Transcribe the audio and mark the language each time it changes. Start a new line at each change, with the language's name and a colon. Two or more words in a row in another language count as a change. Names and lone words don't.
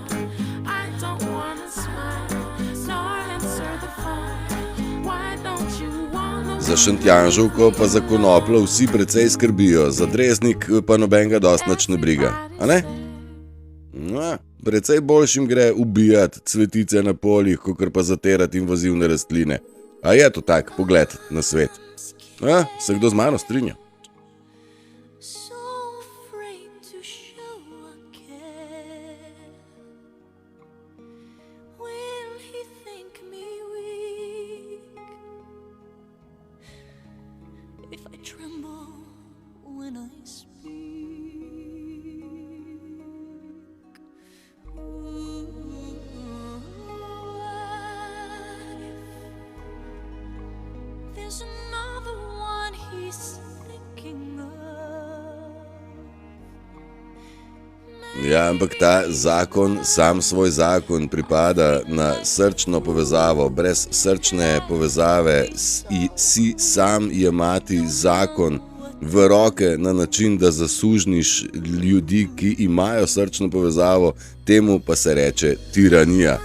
English: I don't wanna smile, nor answer the phone. Why don't you wanna...
Slovenian: Za Šentjanževko pa za konopljo vsi precej skrbijo, za Dreznik pa nobenega dost nič ne briga, a ne? No, precej boljšim gre ubijati cvetice na poljih, kakor pa zatirati invazivne rastline. A je to tak pogled na svet? A, se kdo z mano strinja?
English: So afraid to show a care. Will he think me weak if I tremble when I speak? There's another one he's thinking of.
Slovenian: Ja, ampak ta zakon, sam svoj zakon, pripada na srčno povezavo. Brez srčne povezave si sam jemati zakon v roke na način, da zasužniš ljudi, ki imajo srčno povezavo, temu pa se reče tiranija.